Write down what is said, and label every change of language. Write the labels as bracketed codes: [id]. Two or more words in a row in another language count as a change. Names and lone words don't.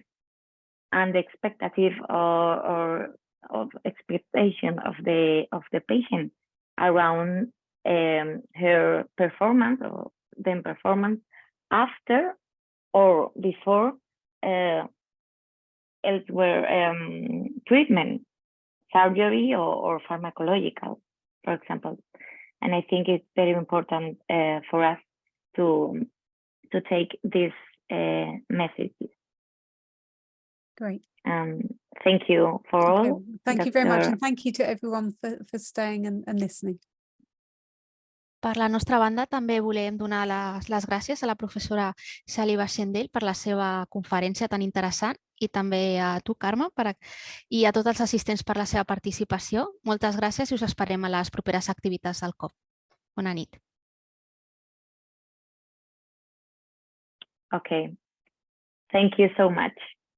[en] And the expectative or expectation of the patient around her performance or then performance after or before elsewhere treatment, surgery or pharmacological, for example. And I think it's very important for us to take these messages. Great. Thank you for all. Thank you very much, and thank you to everyone for staying and listening. [ca] Per la nostra banda, també volem donar les gràcies a la professora Sally Baxendale per la seva conferència tan interessant, i també a tu, Carme, i a tots els assistents per la seva participació. Moltes gràcies i us esperem a les properes activitats del COP. Bona nit. [en] Okay. Thank you so much.